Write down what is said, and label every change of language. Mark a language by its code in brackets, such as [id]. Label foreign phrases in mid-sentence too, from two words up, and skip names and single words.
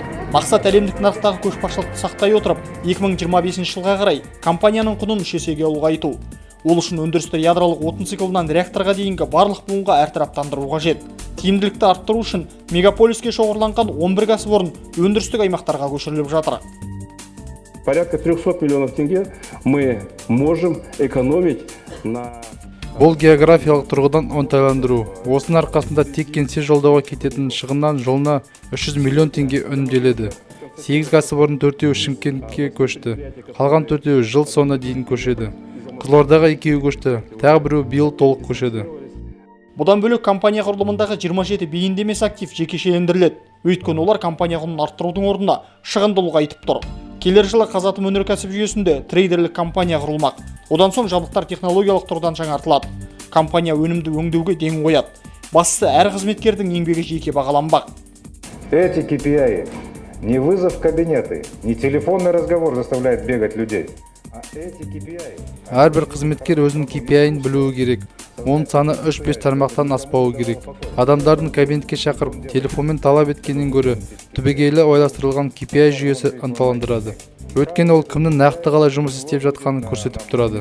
[kk] Мақсат әлемдік нарықтағы көшбасшылықты сақтай отырып, 2025 жылға қарай компанияның құнын 3 есеге ұлғайту. Ол үшін өндірісті ядролық отын циклынан реакторға дейінгі барлық буынға әртараптандыру қажет. Тиімділікті арттыру үшін мегаполиске шоғырланған 11 кәсіпорын өндірістік аймақтарға көшіріліп жатыр. [ru] Порядка 300 миллионов тенге мы можем экономить на... [kk] Бұл географиялық тұрғыдан оңтайландыру. Осының арқасында тек кеңсе жолдауға кететін шығыннан жылына 300 миллион теңге үнемделеді. 8 кәсіпорын 4-еуі Шымкентке көшті. Қалған 4-еуі жыл соңына дейін көшеді. Қызылордаға 2-еуі көшті, тағы біреуі биыл толық көшеді. Бұдан бөлек компания құрылымындағы 27 бейінді емес актив жекешелендіріледі. Өйткені олар компания құнын арттырудың орнына шығынды ұлғайтып тұр. Келер жылы Қазатомөнеркәсіп жүйесінде трейдерлік компания құрылмақ. Одан соң жабдықтар технологиялық тұрғыдан жаңартылады. Компания өнімді өңдеуге ден қояды. Бастысы әр қызметкердің еңбегі жеке бағаланбақ. [ru] Эти KPI не вызов в кабинеты, не телефонный разговор заставляет бегать людей. [kk] Әрбір қызметкер өзінің KPI-ін білуі керек. Оның саны 3-5 тармақтан аспауы керек. Адамдардың кабинетке шақырып, телефонмен талап еткеннен гөрі түбегейлі ойластырылған KPI жүйесі ынталандырады. Өйткені ол кімнің нақты қалай жұмыс істеп жатқанын көрсетіп тұрады.